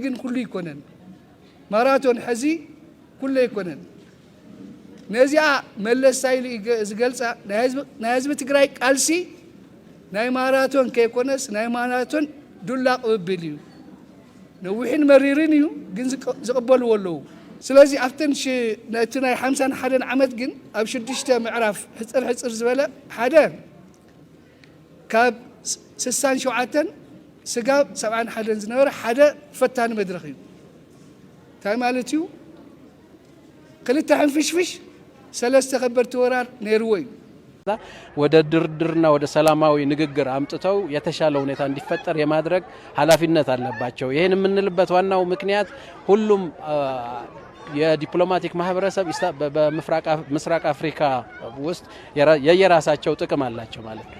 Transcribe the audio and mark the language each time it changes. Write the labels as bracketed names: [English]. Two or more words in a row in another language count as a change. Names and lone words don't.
[Tigrinya] ግን ኩሉ ይኮነን ማራቶን ሕዚ ኩሉ ይኮነን ነዚኣ መለስ ሳይሉ ዝገልፃ ናይ ህዝቢ ትግራይ ቃልሲ ናይ ማራቶን ከይኮነስ ናይ ማራቶን ዱላ ቅብብል እዩ ነዊሕን መሪርን እዩ ግን ዝቕበልዎ ኣለዉ ስለዚ ኣብተን እቲ ናይ 51 ዓመት ግን ኣብ 6 ምዕራፍ ሕፅር ዝበለ ሓደ ካብ 67 ስጋብ 71 ዝነበረ ሓደ ፈታኒ መድረኽ እዩ እንታይ ማለት እዩ ክልተ ሕንፍሽፍሽ 3 ከበድቲ ወራር ነይርዎ እዩ [Amharic] ወደ ድርድርና ወደ ሰላማዊ ንግግር አምጥተው የተሻለ ሁኔታ እንዲፈጠር የማድረግ ኃላፊነት አለባቸው። ይሄን የምንልበት ዋናው ምክንያት ሁሉም የዲፕሎማቲክ ማህበረሰብ በምስራቅ አፍሪካ ውስጥ የየራሳቸው ጥቅም አላቸው ማለት ነው።